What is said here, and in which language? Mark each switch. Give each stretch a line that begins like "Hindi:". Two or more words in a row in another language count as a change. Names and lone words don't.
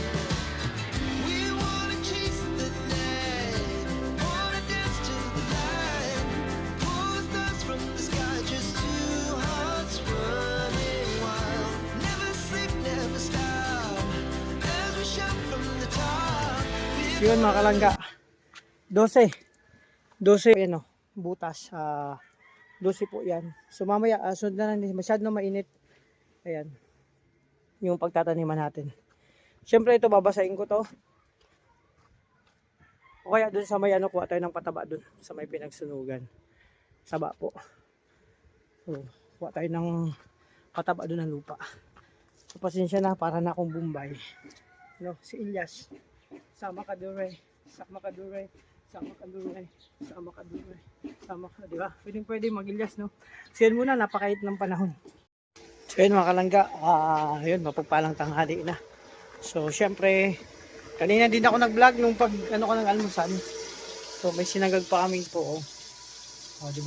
English: We wanna chase the night, wanna dance to the light. Pull the stars from the sky, just two hearts running wild. Never sleep, never stop, as we shout from the top.
Filipino: Yun mga kalangga. 12. 12 yan o. Butas. 12 po yan. So mamaya, sunod na lang. Masyado na mainit. Ayan. Yung pagtataniman natin. Siyempre ito, babasahin ko to. O kaya dun sa may ano, kuha tayo ng pataba dun. Sa may pinagsunugan. Saba po. So, kuha tayo ng pataba dun ng lupa. So pasensya na, para na akong Bombay. No, si Ilyas. Sama ka dure. Sama ka dure. Sama ka dure. Sama ka dure. Sama ka, di ba? Pwede mag-Ilyas, no? So yan muna, napakait ng panahon. So yun mga kalangga, yun, mapagpalang tanghali na. So syempre, kanina din ako nag-vlog nung pag ano ko ng almusal. So may sinagag pa kaming po. Oh, di ba?